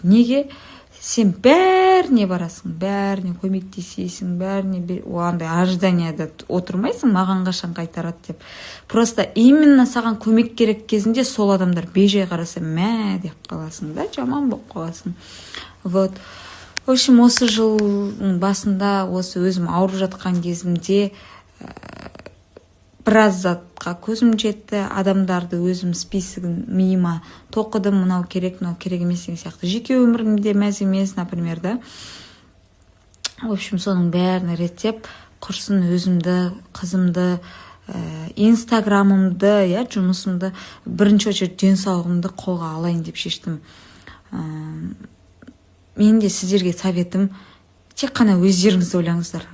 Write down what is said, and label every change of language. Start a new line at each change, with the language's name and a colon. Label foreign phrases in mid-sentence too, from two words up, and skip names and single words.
Kazakh: Неге? Сен бәріне барасың, бәріне көмектесесің, бәріне андай ожиданияда отырмайсың, маған қашан қайтарады деп.
Russian: Просто именно
Kazakh: саған көмек керек кезінде сол адамдар бейжай қараса, мә деп қаласың да, жаман болып қаласың.
Russian: Вот. В общем,
Kazakh: осы жылдың басында, осы өзім ауырып жатқан кезімде біраз затқа көзім жетті, адамдарды өзім списогын миыма тоқыдым, мынау керек емес деген сияқты. Жеке өмірімде мәз емес,
Russian: например, да. В общем,
Kazakh: соның бәрін реттеп, құрсын өзімді, қызымды, инстаграмымды, жұмысымды, бірінші очередь денсаулығымды қолға алайын деп шештім. Мен де сіздерге советім, тек қана өздеріңізді ойлаңыздар.